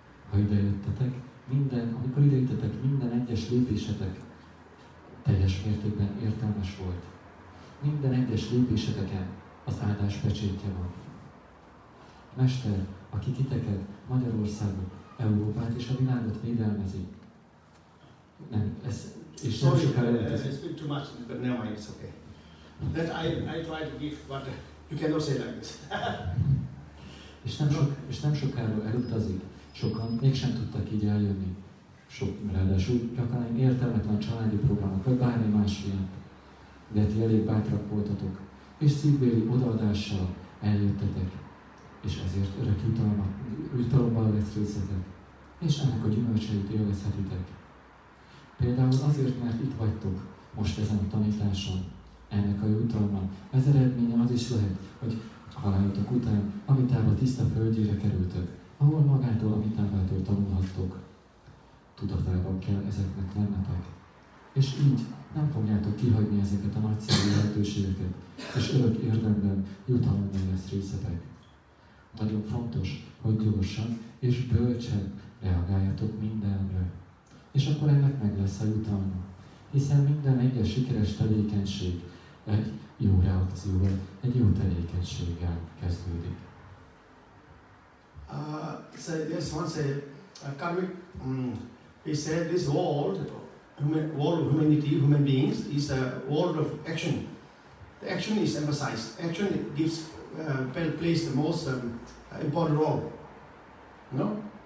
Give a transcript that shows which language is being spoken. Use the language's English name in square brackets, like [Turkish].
[Hungarian] Ha idejöttetek, amikor idejöttetek, minden egyes lépésetek teljes mértékben értelmes volt. Minden egyes lépéseteken az áldás pecsétje van. Mester, aki titeket, Magyarországot, Európát és a világot védelmezi. Nem, ez, és nem sokára [English] I speak too much, but never mind, it's okay. That I try to give, but you cannot say like this. [Hungarian] és nem sokára elutazik. Sokan mégsem tudtak így eljönni. Ráadásul gyakran értelmetlen családi programok, vagy bármi más ilyen. De ti elég bátrak voltatok, és szívbéli odaadással eljöttetek. És ezért örök jutalommal lesz részletek, és ennek a gyümölcseit élvezhetitek. Például azért, mert itt vagytok, most ezen a tanításon, ennek a jutalma, ez eredménye az is lehet, hogy halálotok után Amitába tiszta földjére kerültök, ahol magától Amitávától tanulhattok. Tudatában kell ezeknek lennetek. És így nem fogjátok kihagyni ezeket a nagyszerű lehetőségeket, és örök érdemben jutalommal lesz részletek. Nagyon fontos, hogy gyorsan és bölcsen reagáljatok mindenre. És akkor ennek meg lesz a jutalma. Hiszen minden egyes sikeres tevékenység egy jó reakcióval, egy jó tevékenységgel kezdődik. [English] So there's once a karmic, he said this world of humanity, human beings, is a world of action. The action is emphasized. Action gives plays the most important role. No?